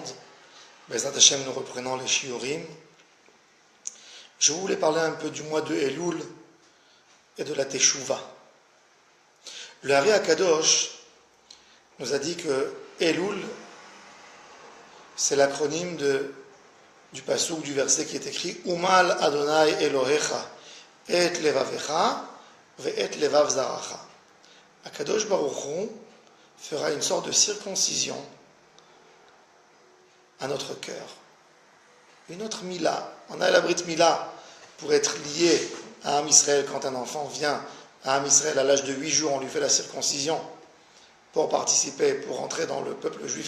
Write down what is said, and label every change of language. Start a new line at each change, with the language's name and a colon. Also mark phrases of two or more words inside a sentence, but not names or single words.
Hebrew: בעזרת השם,
French: nous reprenons les shiurim. Je voulais parler un peu du mois de Elul et de la Teshuvah. Le Hari Akadosh nous a dit que Elul, c'est l'acronyme du passouk, du verset qui est écrit
Hebrew: ומל ה' אלהיך את לבבך ואת לבב זרעך. הקדוש ברוך הוא
French: fera une sorte de circoncision à notre cœur. Une autre mila. On a la
Hebrew: ברית מילה
French: pour être lié à
Hebrew: עם ישראל.
French: Quand un enfant vient à
Hebrew: עם ישראל
French: à l'âge de 8 jours, on lui fait la circoncision pour participer, pour entrer dans le peuple juif.